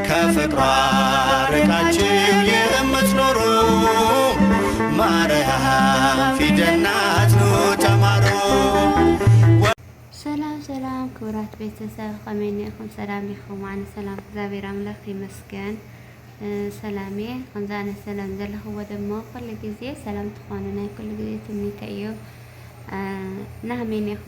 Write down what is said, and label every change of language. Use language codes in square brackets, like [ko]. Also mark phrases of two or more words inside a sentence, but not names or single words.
[am] ከፍቅሯ ርቃችሁ የምትኖሩ ማርያም ፊደል ናት ኑ ተማሩ። [ti] ሰላም ሰላም ክቡራት ቤተሰብ ከመይ ኢኹም? ሰላም ኢኹም? ኣነ ሰላም እግዚአብሔር ኣምላኽ ይመስገን ሰላሜ ከምዛ ኣነ ሰላም ዘለኽዎ ደሞ ኩሉ ግዜ ሰላም ትኾኑ ናይ ኩሉ ግዜ ትምኒተይ እዩ። ናመይ ኢኹም?